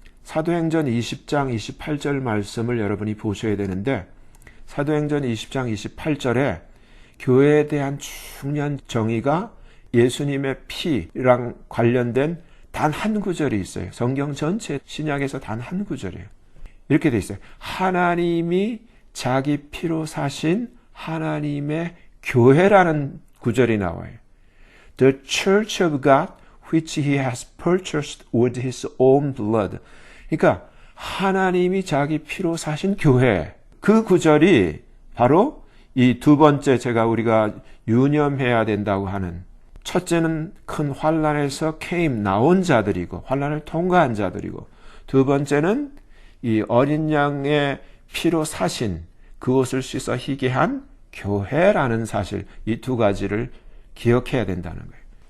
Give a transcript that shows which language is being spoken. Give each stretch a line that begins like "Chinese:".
Korean: 사도행전 20장 28절 말씀을 여러분이 보셔야 되는데, 사도행전 20장 28절에 교회에 대한 중요한 정의가 예수님의 피랑 관련된 단 한 구절이 있어요. 성경 전체 신약에서 단 한 구절이에요. 이렇게 돼 있어요. 하나님이 자기 피로 사신 하나님의 교회라는 구절이 나와요.
English: The church of God which he has purchased with his own blood.
Korean: 그러니까 하나님이 자기 피로 사신 교회. 그 구절이 바로 이 두 번째 우리가 유념해야 된다고 하는, 첫째는 큰 환난에서 나온 자들이고 환난을 통과한 자들이고, 두 번째는 이 어린 양의 피로 사신 그것을 씻어 희게 한 교회라는 사실, 이 두 가지를 기억해야 된다는 거예요.